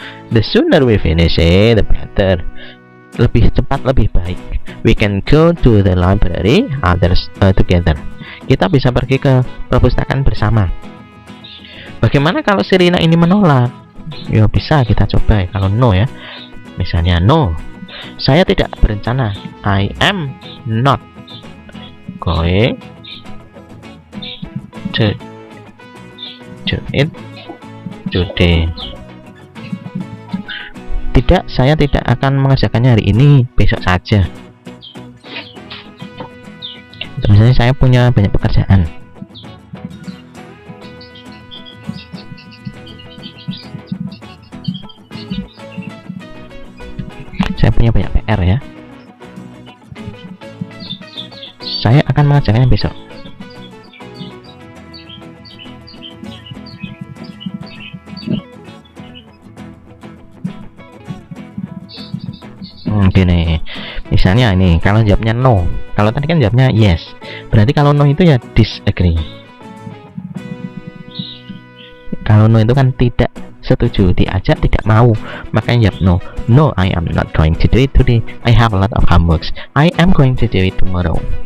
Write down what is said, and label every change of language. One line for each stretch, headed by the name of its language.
English: The sooner we finish it, the better.
Indonesian: Lebih cepat lebih baik.
English: We can go to the library together.
Indonesian: Kita bisa pergi ke perpustakaan bersama. Bagaimana kalau si Rina ini menolak? Ya bisa kita coba ya. Kalau no ya, misalnya no, saya tidak berencana.
English: I am not going to do it today.
Indonesian: Tidak, saya tidak akan mengerjakannya hari ini, besok saja. Misalnya saya punya banyak pekerjaan. Saya punya banyak PR ya. Saya akan mengerjakannya besok. Gini, misalnya ini kalau jawabnya no, kalau tadi kan jawabnya yes, berarti kalau no itu ya disagree. Kalau no itu kan tidak setuju, diajak tidak mau, makanya jawab no.
English: No, I am not going to do it today. I have a lot of homeworks. I am going to do it tomorrow.